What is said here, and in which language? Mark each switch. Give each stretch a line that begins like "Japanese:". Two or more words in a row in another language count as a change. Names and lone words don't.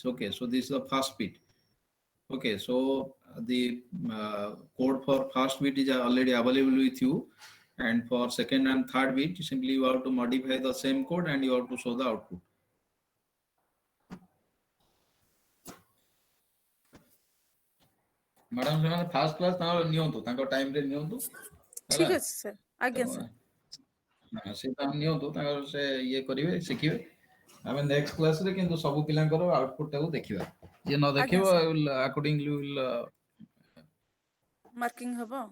English: Okay, so this is the first bit. Okay, so the code for first bit is already available with you, and for second and third bit, simply you have to modify the same code and you have to show the output. Madam,
Odia: ସେମାନେ
English: first class
Odia: ତାଙ୍କର ନିଅନ୍ତୁ, ତାଙ୍କ ଟାଇମରେ ନିଅନ୍ତୁ। ଠିକ ଅଛି ସାର୍, ଆଜ୍ଞା ସାର୍। ସେ ତାଙ୍କ ନିଅନ୍ତୁ, ତାଙ୍କର ସେ ଇଏ କରିବେ, ଶିଖିବେ। ଆମେ
English: next classରେ
Odia: କିନ୍ତୁ ସବୁ ପିଲାଙ୍କର ଆଉଟପୁଟ ଟାକୁ ଦେଖିବା। ଯିଏ ନ ଦେଖିବ
English: accordingly will
Odia: ମାର୍କିଂ ହବ।